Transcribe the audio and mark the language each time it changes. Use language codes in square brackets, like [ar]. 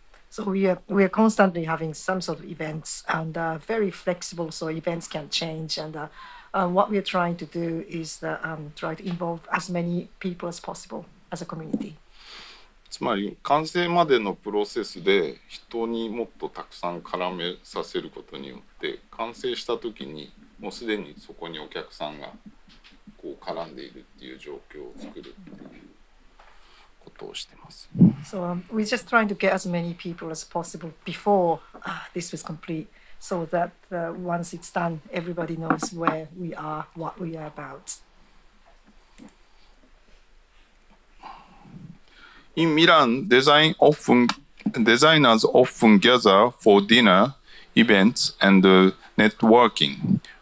[en] So we are constantly having some sort of events and very flexible, so events can change. And what we are trying to do is try to involve as many people as possible as a community. [ja] つまり完成までのプロセスで人にもっとたくさん絡めさせることによって完成した時にもうすでにそこにお客さんがこう絡んでいるっていう状況を作るっていうことをしてます。 [en] So we're just trying to get as many people as possible before this was complete, so that once it's done, everybody knows where we are, what we are about. In Milan, designers often gather for dinner, events, and networking.